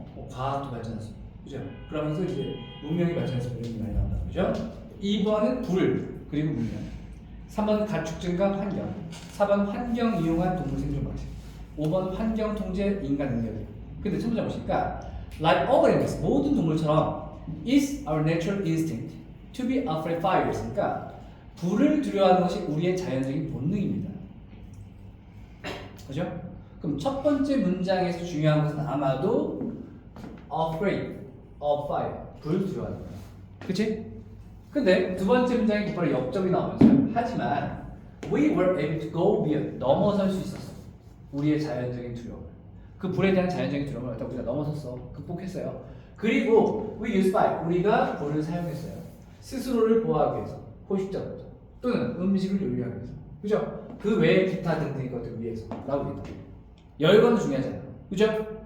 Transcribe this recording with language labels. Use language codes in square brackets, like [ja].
[ko] 과학도 발전할 수 있고, 그죠? 그러면서 이제 문명이 발전해서 이런 게 많이 나온다, 그죠? 2번은 불, 그리고 문명. 3번은 가축 증가, 환경. 4번 환경 이용한 동물 생존 방식. 5번 환경 통제, 인간 능력이에요. 근데 첫 번째 보시니까 [en] like all animals, [ko] 모든 동물처럼 [en] is our natural instinct to be afraid of fires. [ko] 그러니까 불을 두려워하는 것이 우리의 자연적인 본능입니다. 그죠? 그럼 첫 번째 문장에서 중요한 것은 아마도 [en] afraid of fire, [ko] 불을 두려워하는 거야. 그치? 근데 두 번째 문장에 바로 역접이 나오면서요. 하지만 [en] we were able to go beyond, [ko] 넘어설 수 있었어. 우리의 자연적인 두려움을. 그 불에 대한 자연적인 두려움을 갖다 우리가 넘어섰어. 극복했어요. 그리고 [en] we used fire, [ko] 우리가 불을 사용했어요. 스스로를 보호하기 위해서, 포식자로부터 또는 음식을 요리하기 위해서. 그죠? 그 외에 기타 등등의 것들 위해서 라고 있다. 열건은 중요하잖아요. 그죠?